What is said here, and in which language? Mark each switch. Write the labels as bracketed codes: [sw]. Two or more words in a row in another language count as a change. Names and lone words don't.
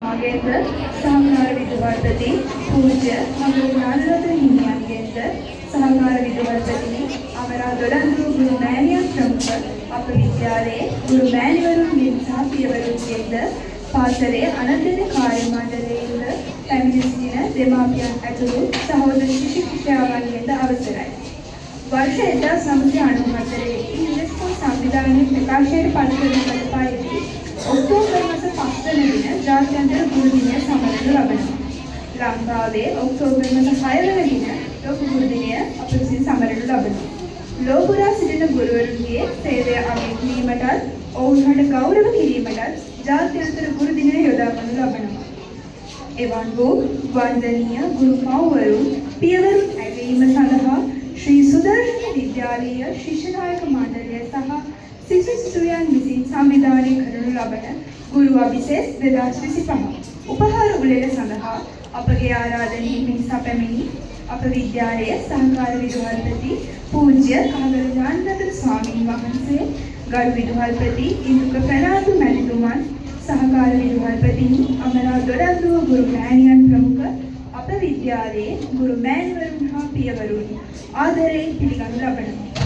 [si] මාගේද සහකාර විදුහල්පති පූජ්‍ය මඟුල් ඥානරත්න හිමියන්ගේද සහකාර විදුහල්පතිනි අමරා දොඩන්දුව ගුරු මෑණියන් ප්‍රමුඛ අප විද්‍යාලයේ ගුරු මෑණිවරුන්ගෙන් සහ පියවරුන්ගෙන්ද පාසලේ අනන්‍යන කාර්ය මණ්ඩලයේද පැමිණ සිටින දෙමාපියන් ඇතුළු සහෝදර ශිෂ්‍යාවන්ගෙන්ද අවසරයි. වර්ෂ 1994 යුනෙස්කෝ සංවිධාන ප්‍රකාශයට පත් කරන පරිදි ඔක්තෝබර් මාස 5 වෙනි දින ජාත්‍යන්තර ගුරු දිනය සමරනු ලබනවා. ලංකාවේ ඔක්තෝබර් මාස 6 වෙනි දින ලෝක ගුරු දිනය අප විසින් සමරනු ලබනවා. ලෝකුරා සිටින ගුරුවරුන්ගේ සේවය අගය කිරීමටත් ඔවුන්ට ගෞරව කිරීමටත් ජාත්‍යන්තර ගුරු දිනය යොදා ගන්නු ලබනවා. එවන් වූ වන්දනීය ගුරු පවුවරුන් පියවරුන් ඇගීම සඳහා ශ්‍රී සුදර්ශන විද්‍යාලය ශිෂ්‍ය නායක මණ්ඩල සහ ශිෂ්‍යයන් විසින් සංවිධාන කරනු ලබන ගුරු අභිෂේක 2025 උපහාර උළෙල සඳහා අපගේ ආරාධනීය සැපැමිණි අප විද්‍යාලයේ සහකාර විදුහල්පති පූජ්‍ය කහගල ඥානරත්න ස්වාමීන් වහන්සේ ගරු විදුහල්පති ඉන්දුක ප්‍රනාන්දු මැතිතුමන් සහකාර විදුහල්පතිනි අමරා දොඩන්දුව ගුරු මෑණියන් ප්‍රමුඛ අප විද්‍යාලයේ ගුරු මෑණිවරුන් හා පියවරුන් ආදරයෙන් පිළිගනු ලබනවා.